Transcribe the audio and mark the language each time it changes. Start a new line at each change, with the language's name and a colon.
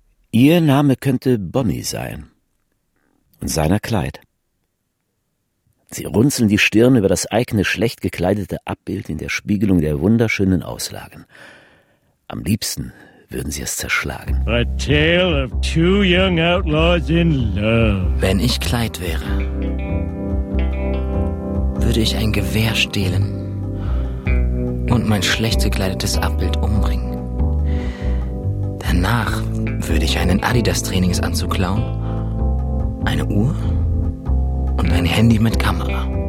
German: Ihr Name könnte Bonnie sein. Und seiner Kleid. Sie runzeln die Stirn über das eigene schlecht gekleidete Abbild in der Spiegelung der wunderschönen Auslagen. Am liebsten würden sie es zerschlagen.
English: A tale of two young outlaws in love.
German: Wenn ich Clyde wäre, würde ich ein Gewehr stehlen und mein schlecht gekleidetes Abbild umbringen. Danach würde ich einen Adidas-Trainingsanzug klauen, eine Uhr und ein Handy mit Kamera.